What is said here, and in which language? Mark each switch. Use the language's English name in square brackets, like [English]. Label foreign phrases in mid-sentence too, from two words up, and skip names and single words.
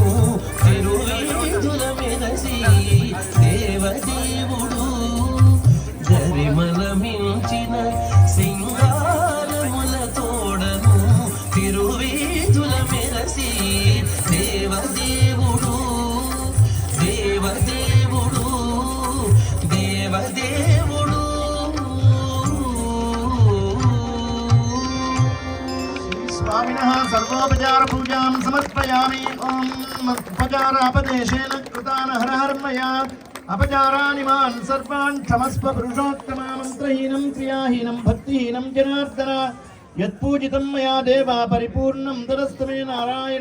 [Telugu] తిరువేదుల మెరసి దేవదేవుడు గరిమల మించిన సింగారముల తోడను తిరువేదుల మెరసి దేవదేవుడు దేవదేవుడు దేవదేవుడు [Sanskrit] स्वामिनः सर्वोपचार पूजां समर्पयामि। ॐ उपचारापदेशेन कृतान् हर हर मया अपचारानिमान् सर्वान् क्षमस्व पुरुषोत्तमा। मन्त्रहीनं क्रियाहीनं भक्तिहीनं जनार्दन यत्पूजितं मया देवा परिपूर्णं तदस्तु मे नारायण।